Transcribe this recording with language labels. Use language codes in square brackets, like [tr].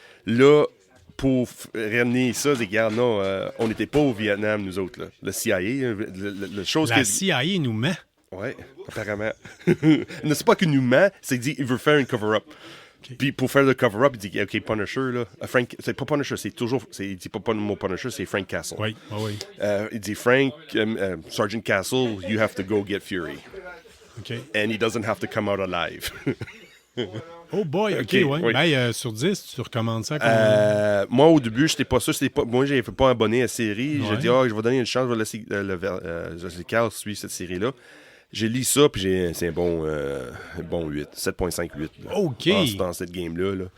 [fr] Là, pour ramener ça, c'est regarde, non, on n'était pas au Vietnam, nous autres. Là. Le CIA, la CIA nous ment. Oui, apparemment. Ne c'est pas qu'il nous ment, c'est qu'il veut faire une cover-up. Okay. Puis pour faire le cover-up, il dit OK, Punisher, là. C'est pas Punisher, il dit pas le mot Punisher, c'est Frank Castle. Oui. Il dit [en] Frank, Sergeant Castle, you have to go get Fury. OK. And he doesn't have to come out alive. [fr] Oh boy, OK, oui. Ben, sur 10, tu recommandes ça? Moi, au début, j'étais pas sûr. Moi, je n'avais pas abonné à la série. J'ai dit, je vais donner une chance, je vais laisser Carl suivre cette série-là. J'ai lu ça, puis c'est un bon 8, 7.5, 8. Là, OK. Dans cette game-là. Là.